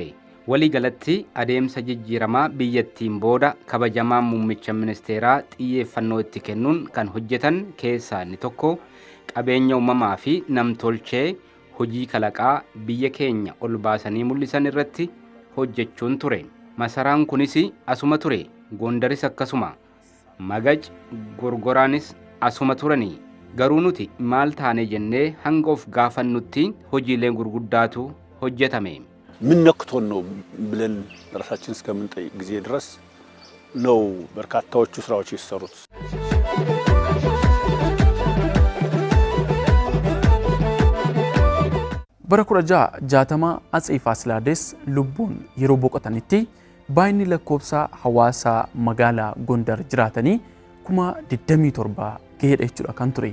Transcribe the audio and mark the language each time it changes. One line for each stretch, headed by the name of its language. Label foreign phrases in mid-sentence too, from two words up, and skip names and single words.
Oromo: Walii galatti adeemsa jijjiiramaa biyyattiin booda kabajamaan muummicha ministeeraa xiyyeeffannoo itti kennuun kan hojjetan keessaa inni tokko qabeenya uumamaa fi namtolchee hojii kalaqaa biyya keenya ol baasanii mul'isan irratti hojjechuun ture. Masaraan kunis asuma ture. Gondaris akkasuma. Magaj gorgoraanis asuma turanii garuu nuti maal taane jennee hanga of gaafannutti hojiilee gurguddaatu hojjetame.
Amharic: ምን ነክቶን ነው ብለን ራሳችን እስከምንጠይቅ ጊዜ ድረስ ነው በርካታዎቹ ስራዎች የተሰሩት።
Oromo: bara 1660 Atsee Faasilaadis lubbuun yeroo boqotanitti baay'inni lakkoofsa hawaasa magaalaa Gondar jiraatanii 27,000 gaheedha jechuudha kan ture.